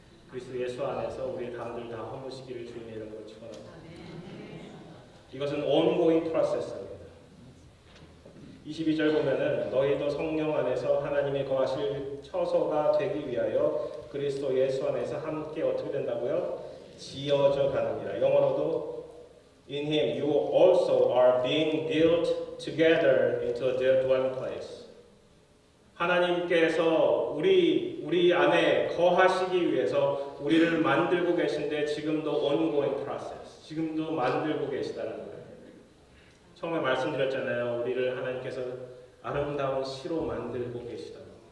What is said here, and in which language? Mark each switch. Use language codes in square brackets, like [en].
[ko] 그리스도 예수 안에서 우리의 담들 다 허무시기를 주님의 이름으로 축원합니다. 이것은 ongoing process입니다. 22절 보면은 너희도 성령 안에서 하나님이 거하실 처소가 되기 위하여 그리스도 예수 안에서 함께 어떻게 된다고요? 지어져 가느니라. 영어로도 [en] In him you also are being built together into a dwelling place. [ko] 하나님께서 우리 안에 거하시기 위해서 우리를 만들고 계신데 지금도 ongoing process, 지금도 만들고 계시다는 거예요. 처음에 말씀드렸잖아요. 우리를 하나님께서 아름다운 시로 만들고 계시다고.